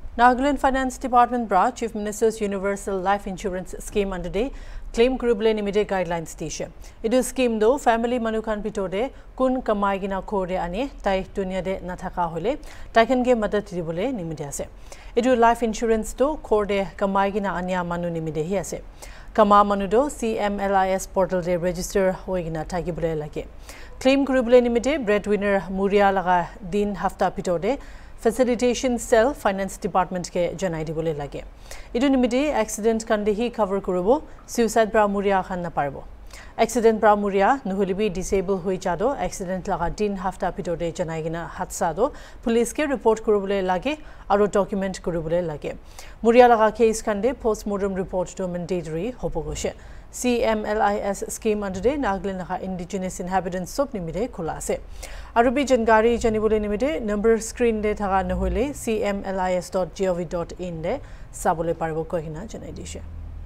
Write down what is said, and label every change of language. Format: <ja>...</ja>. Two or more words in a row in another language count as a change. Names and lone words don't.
<nag>Nagaland Finance Department bra Chief Minister's Universal Life Insurance Scheme</nag> <en>under the claim</en> <nag>kurubule nimide guidelines tisha. Idu scheme do family manukan pitode kun kamaigina kore ane tai dunia de nathaka hole taikan ge madad dibule nimide ase. Idu</nag> <en>life insurance</en> <nag>do kore kamaigina anya manu nimide hi ase. Kama manu do</nag> <en>CMLIS portal</en> <nag>de register hoigina tagibule lage. Claim kurubule nimide breadwinner Muria laga din hafta pitode Facilitation Cell Finance Department ke janai dibole lage. Idu nimide accident kandehi cover kurubo suicide bra muria khan na parbo. Accident bra muria nuhulibi disable hui jado accident laga din hafta pitode janai gina hatsa do police ke report kurubole lage aro document kurubole lage. Muria laga case kande</nag> <en>postmortem report</en> <nag>do mandatory hobo goshe.</nag> <en>CMLIS scheme under the</en> <nag>Nagaland</nag> <en>indigenous inhabitants</en> <nag>sub nimide khula ase. Arubi Jangari Janibule nimide</nag> <en>number screen</en> <nag>de thaga nahole cmlis.gov.in de sabole parbo kohina janai dishe.</nag>